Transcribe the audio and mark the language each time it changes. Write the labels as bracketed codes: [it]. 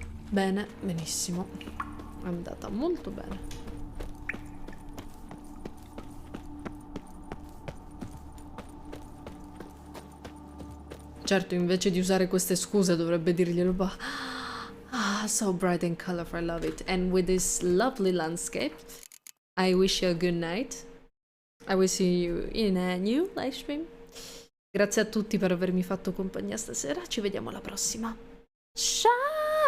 [it] Bene, benissimo. È andata molto bene. Certo, invece di usare queste scuse dovrebbe dirglielo. [en] Ah, so bright and colorful, I love it. And with this lovely landscape, I wish you a good night. I will see you in a new live stream. [it] Grazie a tutti per avermi fatto compagnia stasera. Ci vediamo alla prossima. Ciao!